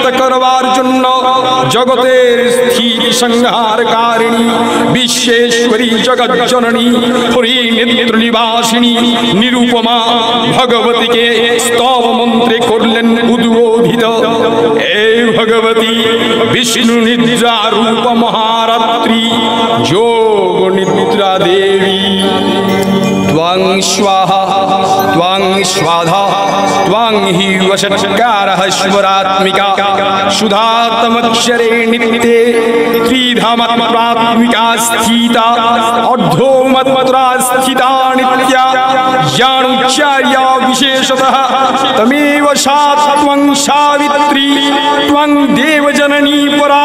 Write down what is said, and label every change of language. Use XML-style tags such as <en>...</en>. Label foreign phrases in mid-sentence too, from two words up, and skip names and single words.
<bn>করবার জন্য জগতের স্থিতি সংহারকারিণী বিশ্বেশ্বরী জগজ্জননী হরিনেত্র নিবাসিনী নিরুপমা ভগবতীকে স্তব মন্ত্রে করলেন উদ্বোধিত। এই ভগবতী বিষ্ণু নিদ্রা রূপ মহারাত্রি যোগ নিদ্রা দেবী।</bn> <sa>त्वं स्वाहा त्वं स्वाधा त्वं हि वषट्कारः स्वरात्मिका सुधातमक्षरे नित्ये त्रिधामात्मिका स्थिता अर्धोमत्रा स्थिता नित्या ज्ञानोच्चार्या विशेषतः तमेव सा त्वं सावित्री त्वं देवजननी परा।</sa>